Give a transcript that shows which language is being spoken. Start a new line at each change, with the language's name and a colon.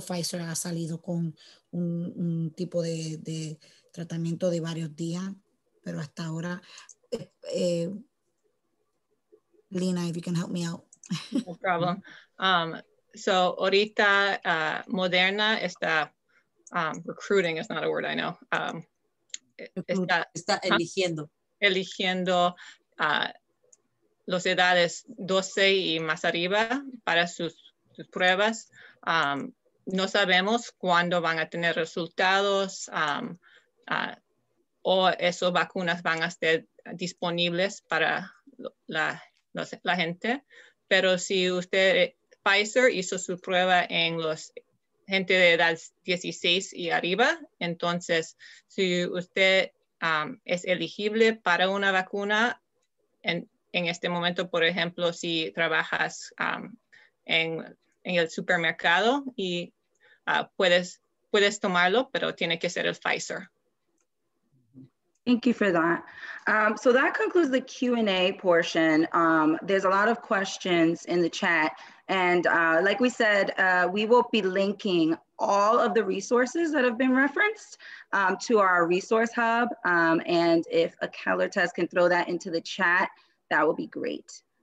Spanish: Pfizer ha salido con un tipo de tratamiento de varios días, pero hasta ahora, Lina,
English: if you can help me out. No problem. So
Spanish: ahorita Moderna está
English: recruiting, is not a word I know.
Spanish: Está eligiendo. Eligiendo los edades 12 y más arriba para sus pruebas. No sabemos cuándo van a tener resultados o esas vacunas van a estar disponibles para la gente. Pero si Pfizer hizo su prueba en los gente de edad 16 y arriba, entonces si usted es elegible para una vacuna en este momento, por ejemplo, si trabajas en el supermercado y puedes tomarlo, pero tiene que ser el Pfizer.
English: Thank you for that. So that concludes the Q&A portion. There's a lot of questions in the chat. And like we said, we will be linking all of the resources that have been referenced to our resource hub. And if a Keller test can throw that into the chat, that would be great.